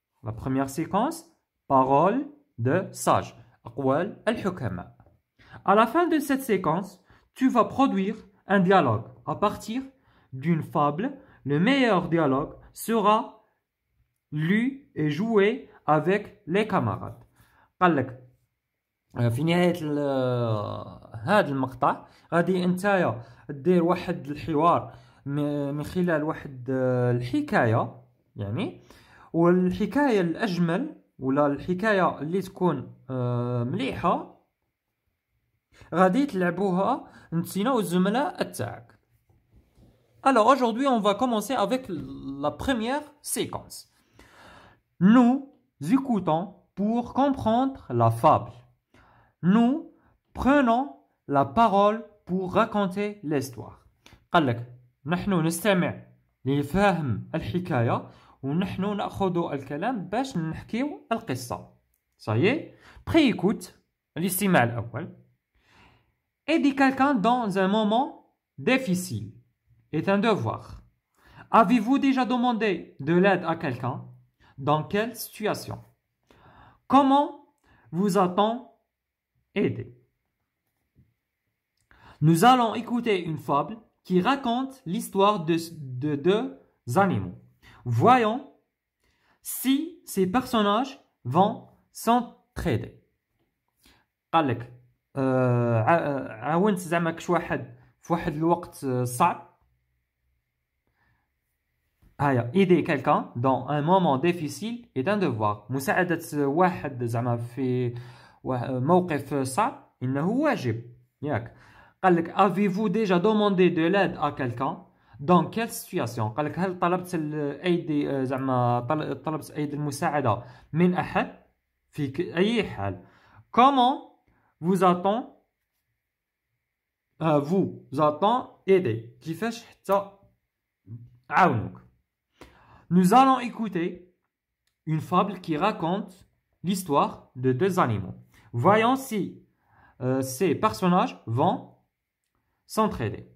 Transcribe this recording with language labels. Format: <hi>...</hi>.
<fr>La première séquence parole de sage.</fr> <ar>أقوال الحكماء.</ar> <fr>À la fin de cette séquence, tu vas produire un dialogue à partir d'une fable. Le meilleur dialogue sera lu et joué avec les camarades.</fr> <ar>قال لك في نهاية هذا المقطع غادي نتايا دير واحد الحوار من خلال واحد الحكاية، يعني والحكاية الأجمل ولا الحكاية اللي تكون مليحة غادي تلعبوها نتينا والزملاء تاعك.</ar> <fr>Alors aujourd'hui on va commencer avec la première séquence. Nous écoutons pour comprendre la fable. Nous prenons la parole pour raconter l'histoire.</fr> <ar>قال لك نحن نستمع لفهم الحكاية ونحن نأخذ الكلام باش نحكيو القصة.</ar> <fr>Ça y est, pré-écoute,</fr> <ar>الاستماع الأول.</ar> <fr>Aider quelqu'un dans un moment difficile est un devoir. Avez-vous déjà demandé de l'aide à quelqu'un? Dans quelle situation? Comment vous a-t-on aidé? Nous allons écouter une fable qui raconte l'histoire de deux animaux. Voyons si ces personnages vont s'entraider.</fr> <ar>قال لك عاونت زعما كش واحد في واحد الوقت صعب.</ar> <fr>هيا aider quelqu'un dans un moment difficile est un devoir.</fr> <ar>مساعدة واحد زعما في موقف صعب إنه واجب، ياك. قال لك</ar> <fr>avez-vous déjà demandé de l'aide à quelqu'un? Dans quelle situation?</fr> <ar>قال لك هل طلبت أيدي زعما طلبت أيدي المساعدة من أحد في أي حال؟</ar> <fr>Comment vous a-t-on aidé؟</fr> <ar>كيفاش حتى عاونوك؟</ar> <fr>Nous allons écouter une fable qui raconte l'histoire de deux animaux. Voyons si ces personnages vont s'entraider.</fr>